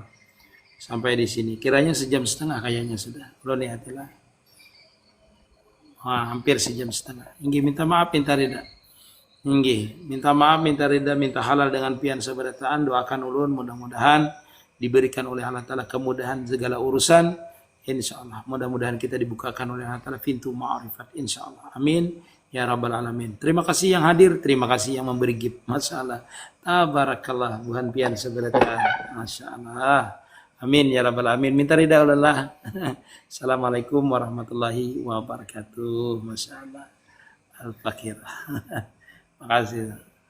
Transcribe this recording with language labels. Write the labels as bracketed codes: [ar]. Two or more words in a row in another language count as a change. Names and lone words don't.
[id] Sampai di sini. Kiranya 1,5 jam kayaknya sudah. Belum niatilah. Hampir 1,5 jam. Ingin minta maaf, minta ridha. Ingin minta maaf, minta ridha, minta halal dengan [bjn] pian sabarataan. [id] Doakan ulun mudah-mudahan diberikan oleh Allah Ta'ala kemudahan segala urusan. insyaallah. Mudah-mudahan kita dibukakan oleh Allah Ta'ala pintu ma'rifat insyaallah. [ar] آمين يا رب العالمين. [id] Terima kasih yang hadir, terima kasih yang memberi gift. Masyaallah. [bjn] Tabarakallah buhan pian seberata. [id] Masyaallah. [ar] آمين يا رب العالمين. [id] Minta ridha Allah. [ar] السلام عليكم ورحمة الله وبركاته. [id] Masyaallah. Al-Fakir. Makasih.